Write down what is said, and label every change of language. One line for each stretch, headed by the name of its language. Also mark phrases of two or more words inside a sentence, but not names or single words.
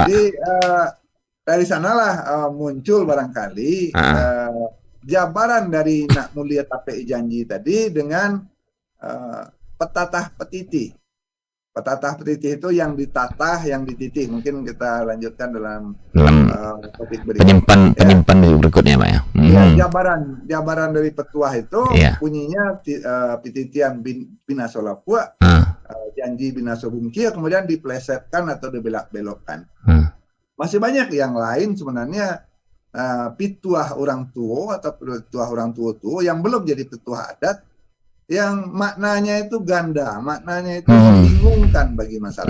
Indonesian: Jadi dari sanalah muncul barangkali jabaran dari nak mulia tapi janji tadi dengan petatah petiti. Petatah petitih itu yang ditatah, yang dititih. Mungkin kita lanjutkan dalam topik berikutnya. Penyimpan berikutnya, Pak ya. Ya, jabaran dari petuah itu bunyinya
Minangkabau: pititian binaso lapua, janji binaso bungkil,
Indonesian: kemudian diplesetkan atau dibelok-belokkan. Masih banyak yang lain sebenarnya, pituah orang tua atau petuah orang tua yang belum jadi petuah adat, yang maknanya itu ganda, maknanya itu membingungkan bagi masyarakat.